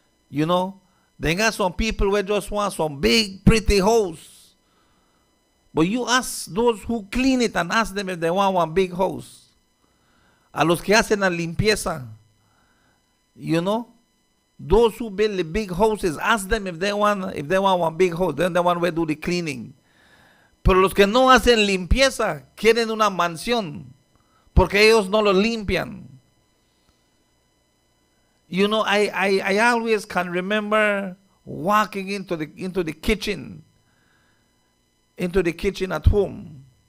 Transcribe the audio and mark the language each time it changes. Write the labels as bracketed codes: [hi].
[en] They got some people who just want some big, pretty house. But you ask those who clean it and ask them if they want one big house. [es] A los que hacen la limpieza. [en] Those who build the big houses, ask them if they want one big house. Then they want to do the cleaning. [es] Pero los que no hacen limpieza quieren una mansión porque ellos no lo limpian. [en] I always can remember walking into the kitchen at home.